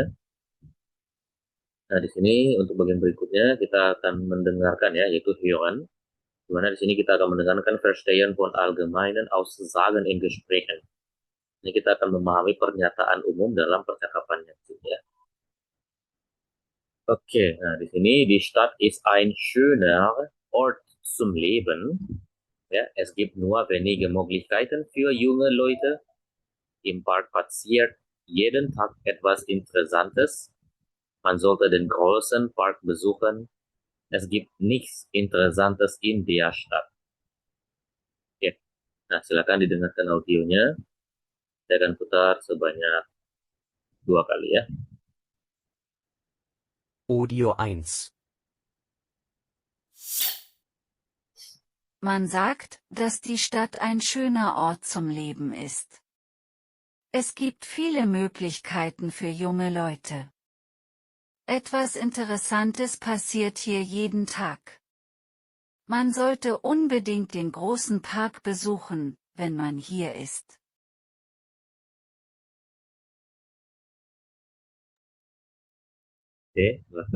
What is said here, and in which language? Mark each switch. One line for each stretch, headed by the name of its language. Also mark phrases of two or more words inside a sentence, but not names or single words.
Indonesian: Nah, di sini untuk bagian berikutnya kita akan mendengarkan ya yaitu Hören. Di mana di sini kita akan mendengarkan
German: Verstehen von allgemeinen Aussagen in Gesprächen.
Indonesian: Ini kita akan memahami pernyataan umum dalam percakapannya ya. Oke, nah di sini
German: die Stadt ist ein schöner Ort zum Leben. Ja, es gibt nur wenige Möglichkeiten für junge Leute. Im Park passiert jeden Tag etwas Interessantes. Man sollte den großen Park besuchen. Es gibt nichts Interessantes in der Stadt.
Indonesian: Oke, nah silakan didengarkan audionya. Saya akan putar sebanyak 2 kali ya. Audio 1.
German: Man sagt, dass die Stadt ein schöner Ort zum Leben ist. Es gibt viele Möglichkeiten für junge Leute. Etwas Interessantes passiert hier jeden Tag. Man sollte unbedingt den großen Park besuchen, wenn man hier ist.
Indonesian: Oke, silahkan.